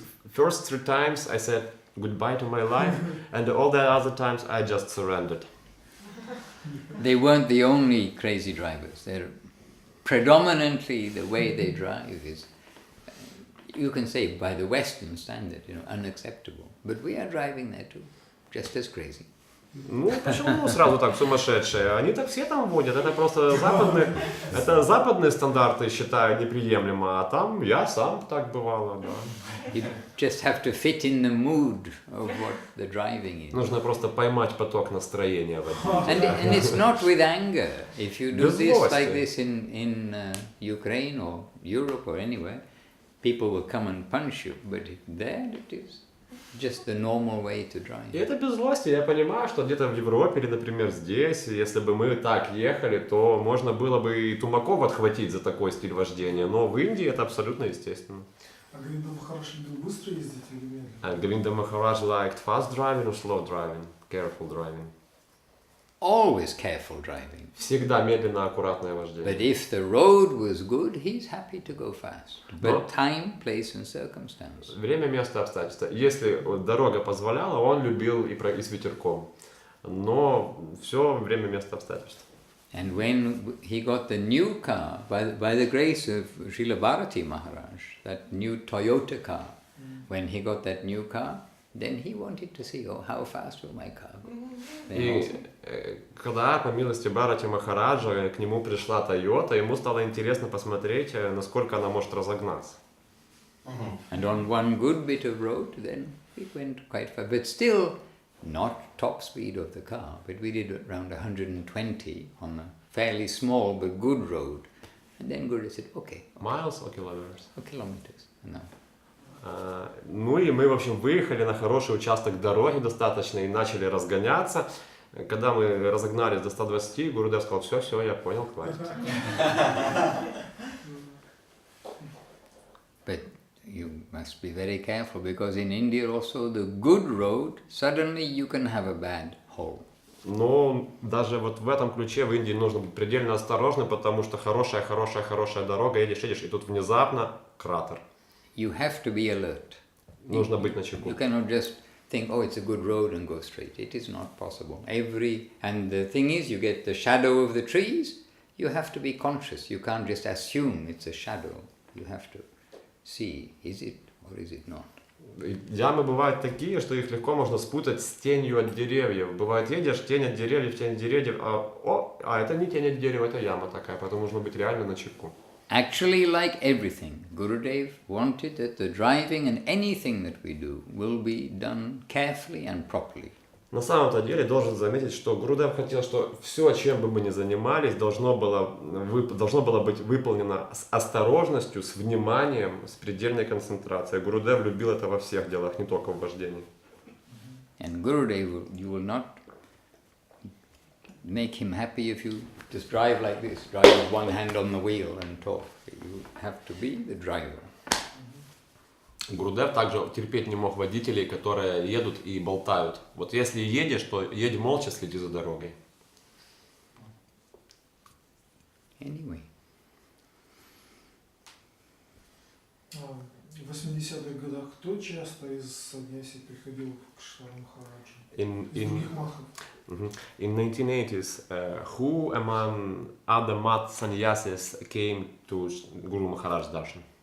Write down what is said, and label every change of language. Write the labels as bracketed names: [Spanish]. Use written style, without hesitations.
[English] First 3 times I said goodbye to my life, and all the other times I just surrendered. They weren't the only crazy drivers. They're predominantly the way they drive is, you can say by the Western standard, unacceptable. But we are driving there too, just as crazy. [Russian] Ну, почему сразу так сумасшедшие? Они так все там водят, это просто западные стандарты считаю неприемлемо, а там я сам так бывало, да. [English] You just have to fit in the mood of what the driving is. [Russian] Нужно просто поймать поток настроения в этом. [English] And it's not with anger. If you do this like this in Ukraine or Europe or anywhere, people will come and punch you. But there it is just the normal way to drive. [Russian] И это без злости. Я понимаю, что где-то в Европе или, например, здесь, если бы мы так ехали, то можно было бы и тумаков отхватить за такой стиль вождения. Но в Индии это абсолютно естественно. А Говинда Махарадж любил быстро ездить или медленно? [English] And Govinda Maharaj liked fast driving or slow driving, careful driving? always careful driving. [Russian] Всегда медленно, аккуратное вождение. [English] But if the road was good, he's happy to go fast. But time, place and circumstance. [Russian] Время, место, обстоятельства. Если дорога позволяла, он любил и с ветерком. Но все время, место, обстоятельства. [English] And when he got the new car, by the grace of Srila Bharati Maharaj, that new Toyota car, when he got that new car, then he wanted to see, oh, how fast will my car go. [Russian] И когда, по милости Бхарати Махараджа, к нему пришла Тойота, ему стало интересно посмотреть, насколько она может разогнаться. [English] And on one good bit of road, then it went quite fast. But still, not top speed of the car, but we did around 120 on a fairly small but good road. And then Guru said, okay. Miles or kilometers? Or kilometers. No. [Russian] Ну и мы, в общем, выехали на хороший участок дороги достаточно и начали разгоняться. Когда мы разогнались до 120, Гурудев сказал, все, я понял, хватит. [English] But you must be very careful, because in India also the good road, suddenly you can have a bad hole. [Russian] Но даже вот в этом ключе в Индии нужно быть предельно осторожным, потому что хорошая дорога, едешь, и тут внезапно кратер. [English] You have to be alert. [Russian] Нужно быть начеку. [English] You cannot just think, oh, it's a good road and go straight. It is not possible. And the thing is, you get the shadow of the trees, you have to be conscious. You can't just assume it's a shadow. You have to see, is it or is it not? [Russian] Ямы бывают такие, что их легко можно спутать с тенью от деревьев. Бывает, едешь, тень от деревьев, а это не тень от дерева, это яма такая, поэтому нужно быть реально начеку. [English] Actually, like everything, Gurudev wanted that the driving and anything that we do will be done carefully and properly. [Russian] На самом-то деле должен заметить, что Гурудев хотел, что все, чем бы мы ни занимались, должно было быть выполнено с осторожностью, с вниманием, с предельной концентрацией. Гурудев любил это во всех делах, не только в вождении. [English] And Gurudev, you will not make him happy if you just drive like this, drive with one hand on the wheel and talk. You have to be the driver. [Russian] Гурудев также терпеть не мог водителей, которые едут и болтают. Вот если едешь, то едь молча, следи за дорогой. [English] Anyway. [Russian] В 80-х годах кто часто из саньяси приходил к Штару Махараджу? Из других мадхов? [English] In 1980s, who among other mat sannyasis came to Guru Maharaj darshan?